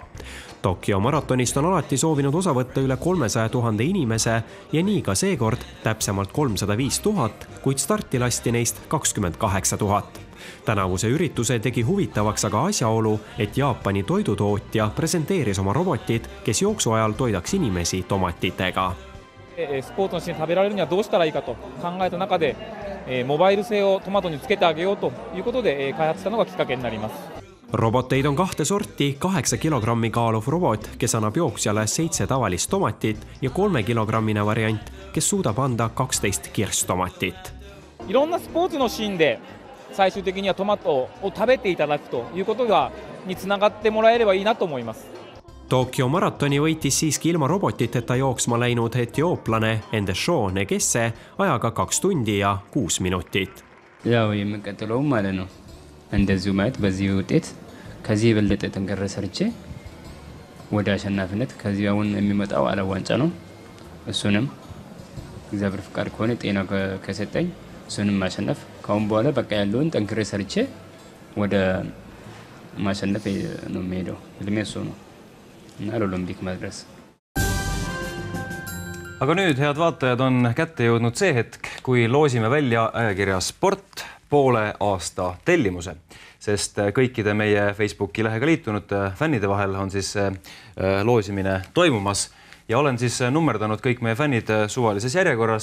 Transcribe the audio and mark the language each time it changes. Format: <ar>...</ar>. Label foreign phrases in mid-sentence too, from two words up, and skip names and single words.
<et>Tokyo maratonist on alati soovinud osa võtta üle 300 000 inimese ja nii ka seekord täpsemalt 305 000, kuid starti lasti neist 28 000. Tänavuse ürituse tegi huvitavaks aga asjaolu, et Jaapani toidutootja presenteeris oma robotid, kes jooksu ajal toidaks inimesi tomatitega.</et> <ja>スポーツのシーン食べられるにはどうしたらいいかと考えた中で、モバイル製をトマトにつけてあげようということで開発したのがきっかけになります。</ja> <et>Roboteid on 2 sorti, 8 kilogrammi kaaluv robot, kes annab jooksjale 7 tavalist tomatit ja 3 kilogrammine variant, kes suudab anda 12 kirstomatit.</et> <ja>いろんなスポーツのシーンで最終的にはトマトを食べていただくということにつながってもらえればいいなと思います。</ja> <et>Tokyo maratoni võitis siiski ilma robotiteta jooksma läinud etiooplane Endesho Negesse ajaga 2 tundi ja 6 minutit.</et> <am>ያው የምቀጥለው ማለት ነው እንደዚሁ ማለት በዚህ ውጤት ከዚህ የበለጠ ጠንከር ሰርቼ ወደ አሸናፊነት ከዚህ አሁን የሚመጣው ዓለም ዋንጫ ነው እሱንም እግዚአብሔር ፍቃድ ከሆነ ጤና ከሰጠኝ እሱንም ማሸነፍ ካሁን በኋላ በቃ ያለውን ጠንክሬ ሰርቼ ወደ ማሸነፍ ነው የሚሄደው ህልሜ እሱ ነው እና ለኦሎምፒክ መድረስ.</am> <et>Aga nüüd, head vaatajad, on kätte jõudnud see hetk, kui loosime välja ajakirja Sport poole aasta tellimuse, sest kõikide meie Facebooki lehega liitunud fännide vahel on siis loosimine toimumas ja olen siis nummerdanud kõik meie fännid suvalises järjekorras.</et>